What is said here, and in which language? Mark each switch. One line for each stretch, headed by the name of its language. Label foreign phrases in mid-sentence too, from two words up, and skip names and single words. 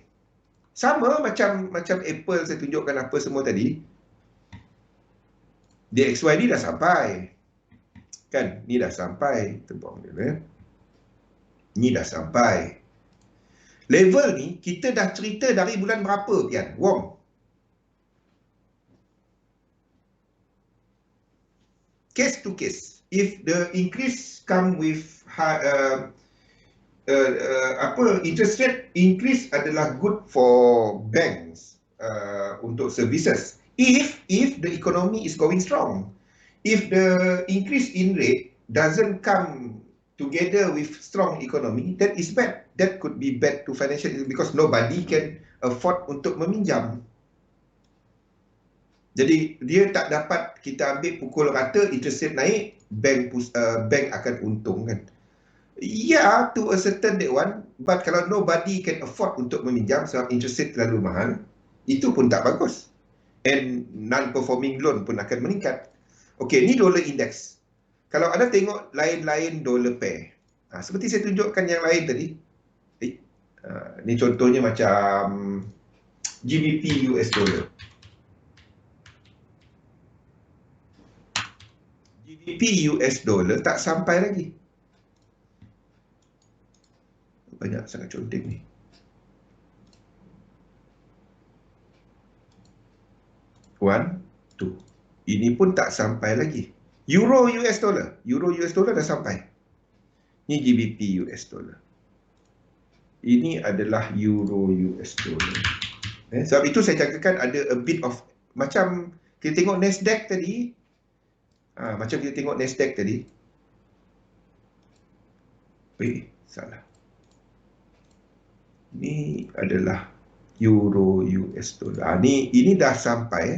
Malay: Sama macam Apple saya tunjukkan apa semua tadi. DXY ni dah sampai. Kan, ni dah sampai. Tebang dia. Ni dah sampai. Level ni kita dah cerita dari bulan berapa, Pian? Wong.
English: Case to case. If the increase come with interest rate increase adalah good for banks untuk services. If the economy is going strong. If the increase in rate doesn't come together with strong economy, that is bad. That could be bad to financial because nobody can afford
Malay: untuk meminjam. Jadi dia tak dapat kita ambil pukul rata,
English: interest rate
Malay: naik, bank akan untung kan. Ya,
English: to a certain that one, but
Malay: kalau
English: nobody can afford
Malay: untuk meminjam sebab
English: interest rate
Malay: terlalu mahal, itu pun tak bagus. And
English: non-performing loan
Malay: pun akan meningkat. Okey, ni dollar index. Kalau anda tengok lain-lain
English: dollar pair,
Malay: seperti saya tunjukkan yang lain tadi, ni contohnya macam GBP US dollar. GBP US dollar tak sampai lagi. Banyak sangat conteng ni.
English: One, two.
Malay: Ini pun tak sampai lagi. Euro US dollar dah sampai. Ni GBP US dollar. Ini adalah euro US dollar. Sebab itu saya cakapkan ada
English: a bit of,
Malay: macam kita tengok Nasdaq tadi, macam kita tengok Nasdaq tadi. Salah. Ini adalah euro US dollar. Ini dah sampai.